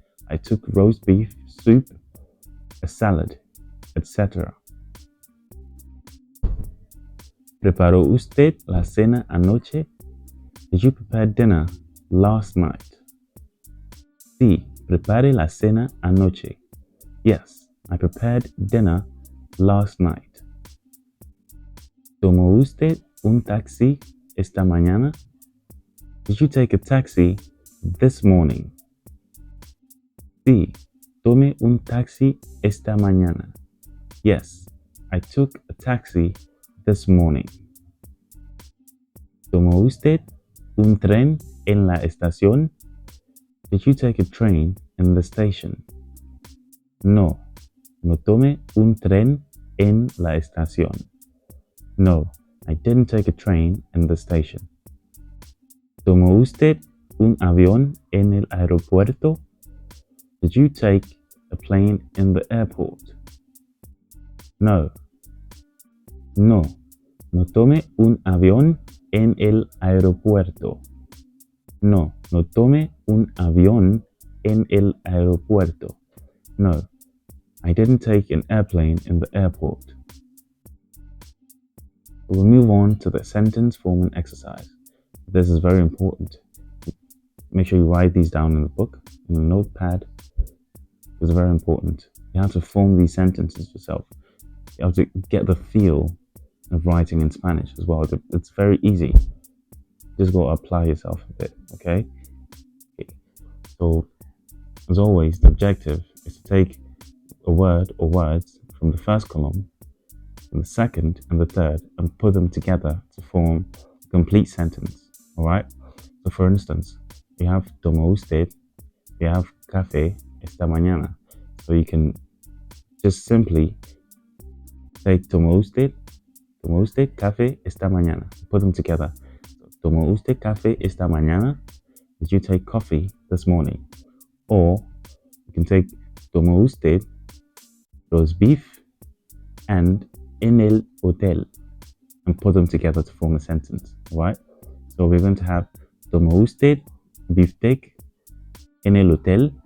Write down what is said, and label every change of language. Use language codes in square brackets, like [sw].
[en] I took roast beef, soup, a salad, etc. [es] ¿Preparó usted la cena anoche? [en] Did you prepare dinner last night? [es] Sí, preparé la cena anoche. [en] Yes, I prepared dinner last night. [es] ¿Tomó usted un taxi esta mañana? [en] Did you take a taxi this morning? [es] Sí, tomé un taxi esta mañana. [en] Yes, I took a taxi this morning. [es] ¿Tomó usted un tren en la estación? [en] Did you take a train in the station? [es] No, no tomé un tren en la estación. [en] No, I didn't take a train in the station. [es] ¿Tomó usted un avión en el aeropuerto? [en] Did you take a plane in the airport? [es] No, no, no tomé un avión en el aeropuerto. No, no tomé un avión en el aeropuerto. [en] No, I didn't take an airplane in the airport. We'll move on to the sentence forming exercise. This is very important. Make sure you write these down in the book, in a notepad. It's very important. You have to form these sentences yourself. You have to get the feel of writing in Spanish as well. It's very easy. Just go apply yourself a bit, okay? So, as always, the objective is to take a word or words from the first column, from the second and the third, and put them together to form a complete sentence, all right? So, for instance, we have [es] tomó usted, [en] we have [es] café esta mañana. [en] So you can just simply say [es] tomó usted café esta mañana. [en] Put them together. So, [es] tomó usted café esta mañana? [en] Did you take coffee this morning? Or you can take [es] tomó usted [en] roast beef and [es] en el hotel [en] and put them together to form a sentence, right? So we're going to have [es] tomó usted [en] beefsteak [es] en el hotel?